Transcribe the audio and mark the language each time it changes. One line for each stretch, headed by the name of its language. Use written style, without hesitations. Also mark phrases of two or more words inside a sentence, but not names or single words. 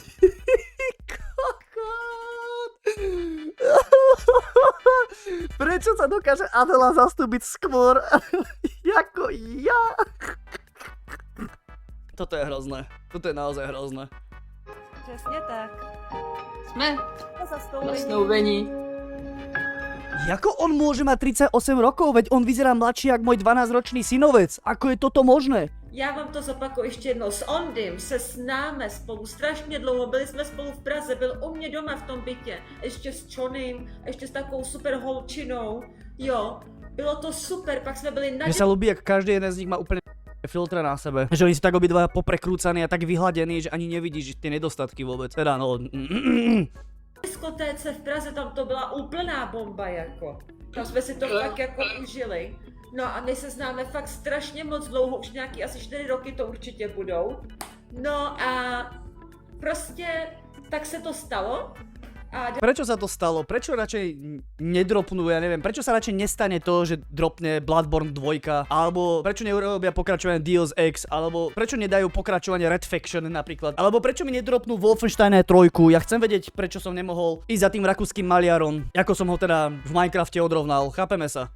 Slovak: Prečo sa dokáže Adela zastúpiť skôr ako ja? Toto je hrozné. Toto je naozaj hrozné.
Czech: Přesně tak. Jsme Zasnoubení.
Slovak: Jako on môže mať 38 rokov, veď on vyzerá mladší jak môj 12-ročný synovec. Ako je toto možné?
Czech: Já vám to zopakuju ještě jednou. S Ondym se známe spolu strašně dlouho, byli jsme spolu v Praze, byl u mě doma v tom bytě. Ještě s Čonym, ještě s takovou super holčinou. Jo, bylo to super, pak jsme byli na
Slovak: Mne sa ľúbi, jak každý jeden z nich má úplne filtre na sebe. Že oni sú tak obidva poprekrúcaní a tak vyhladení, že ani nevidíš tie nedostatky vôbec. Teda no...
Czech: diskotéce v Praze, tam to byla úplná bomba jako. Tam jsme si to fakt jako užili. No a my se známe fakt strašně moc dlouho, už nějaký asi 4 roky to určitě budou. No a prostě tak se to stalo. A
Slovak: Prečo sa to stalo? Prečo radšej nedropnú, ja neviem, prečo sa radšej nestane to, že dropne Bloodborne 2, alebo prečo neurobia pokračovanie Deus Ex, alebo prečo nedajú pokračovanie Red Faction napríklad, alebo prečo mi nedropnú Wolfenstein 3, ja chcem vedieť, prečo som nemohol ísť za tým rakúskym maliarom, ako som ho teda v Minecrafte odrovnal, chápeme sa.